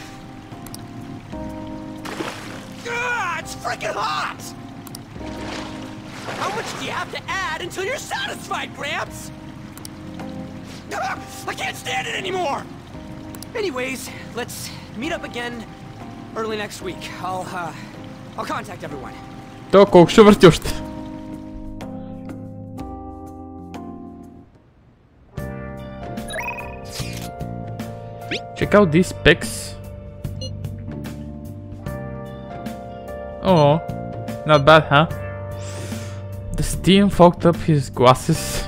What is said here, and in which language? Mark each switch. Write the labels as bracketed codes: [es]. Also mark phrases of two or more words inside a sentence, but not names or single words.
[en] it's freaking hot! How much do you have to add until you're satisfied, Gramps? I can't stand it anymore! Anyways, let's meet up again early next week. I'll contact everyone. [bg] То колко ще върти още? [en] Check out these specs. Oh, not bad, huh? The steam fogged up his glasses.